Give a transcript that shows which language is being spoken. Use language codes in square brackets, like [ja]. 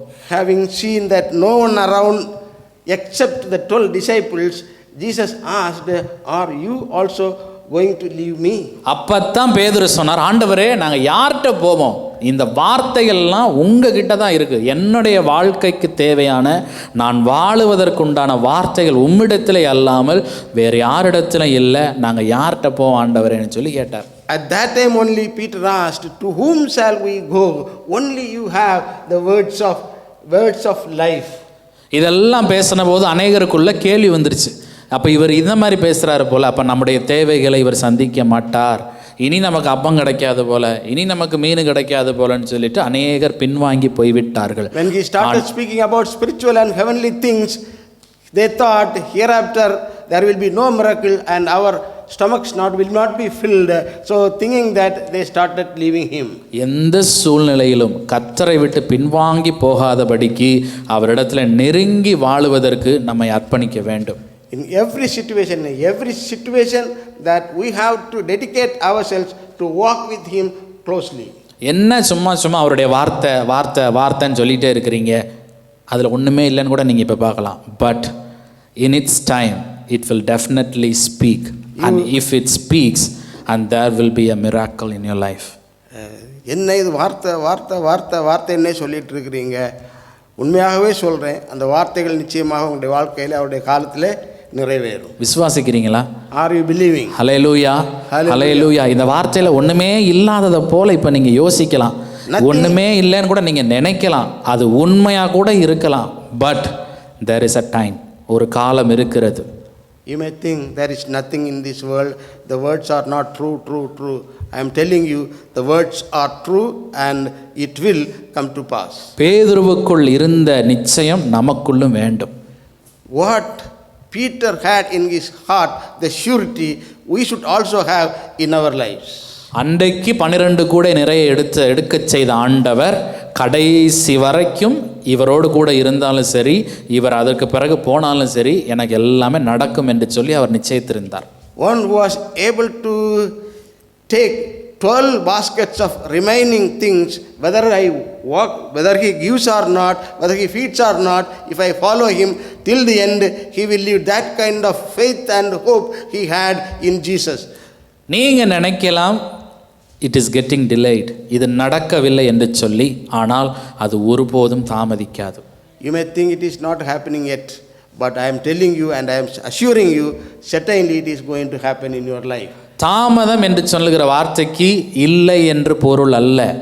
[en] Having seen that no one around except the 12 disciples, Jesus asked, are you also going to leave me? [ta] அப்பத்தான் பேதுரு சொன்னார், ஆண்டவரே நாங்கள் யார்கிட்ட போவோம், இந்த வார்த்தைகள்லாம் உங்ககிட்ட தான் இருக்கு, என்னுடைய வாழ்க்கைக்கு தேவையான நான் வாழுவதற்குண்டான வார்த்தைகள் உம்மிடத்தில் அல்லாமல் வேறு யாரிடத்துல இல்லை, நாங்கள் யார்கிட்ட போவோம் ஆண்டவரேன்னு சொல்லி கேட்டார். [en] At that time only Peter asked, to whom shall we go? Only you have the words of life. [ta] இதெல்லாம் பேசின போது அநேகருக்குள்ள கேள்வி வந்துருச்சு. அப்போ இவர் இந்த மாதிரி பேசுகிறாரு போல், அப்போ நம்முடைய தேவைகளை இவர் சந்திக்க மாட்டார், இனி நமக்கு அப்பம் கிடைக்காது போல, இனி நமக்கு மீன் கிடைக்காது போலன்னு சொல்லிட்டு அநேகர் பின்வாங்கி போய்விட்டார்கள். [en] When he started speaking about spiritual and heavenly things, they thought hereafter there will be no miracle and our stomachs will not be filled. So thinking that, they started leaving him. [ta] எந்த சூழ்நிலையிலும் கர்த்தரை விட்டு பின்வாங்கி போகாதபடிக்கு அவரிடத்துல நெருங்கி வாழுவதற்கு நம்மை அர்ப்பணிக்க வேண்டும். [en] In every situation that we have to dedicate ourselves to walk with him closely. [ta] என்ன சும்மா அவருடைய வார்த்தைன்னு சொல்லிகிட்டே இருக்கிறீங்க, அதில் ஒன்றுமே இல்லைன்னு கூட நீங்கள் இப்போ பார்க்கலாம். [en] But in its time it will definitely speak, and if it speaks and there will be a miracle in your life. [ta] என்ன இது வார்த்தைன்னே சொல்லிட்டு இருக்கிறீங்க, உண்மையாகவே சொல்கிறேன், அந்த வார்த்தைகள் நிச்சயமாக உங்களுடைய வாழ்க்கையில் அவருடைய காலத்தில் நிறைவேறும். விசுவாசிக்கிறீங்களா? [en] Are you believing? [ta] ஹல்லேலூயா, ஹல்லேலூயா. இந்த வார்த்தையில் ஒன்றுமே இல்லாததை போல் இப்போ நீங்கள் யோசிக்கலாம், ஒன்றுமே இல்லைன்னு கூட நீங்கள் நினைக்கலாம், அது உண்மையாக கூட இருக்கலாம். [en] but there is a time, [ta] ஒரு காலம் இருக்கிறது. [en] You may think there is nothing in this world, the words are not true. I am telling you, the words are true and it will come to pass. [ta] பேதுருவுக்குள் இருந்த நிச்சயம் நமக்குள்ளும் வேண்டும். [en] What Peter had in his heart, the surety, we should also have in our lives. [ta] அன்றைக்கு 12 கூட நிறைய எடுக்க செய்த ஆண்டவர் கடைசி வரைக்கும் இவரோடு கூட இருந்தாலும் சரி, இவர் அதற்கு பிறகு போனாலும் சரி, எனக்கு எல்லாமே நடக்கும் என்று சொல்லி அவர் நிச்சயித்திருந்தார். [en] one who was able to take 12 baskets of remaining things, whether I walk, whether he gives or not, whether he feeds or not, if I follow him till the end, he will leave. That kind of faith and hope he had in Jesus. [ta] நீங்கள் நினைக்கலாம் [en] it is getting delayed, [ta] இது நடக்கவில்லை என்று சொல்லி, ஆனால் அது ஒருபோதும் தாமதிக்காது. [en] You may think it is not happening yet, but I am telling you and I am assuring you, certainly it is going to happen in your life. [ta] தாமதம் என்று சொல்லுகிற வார்த்தைக்கு இல்லை என்று பொருள் அல்ல.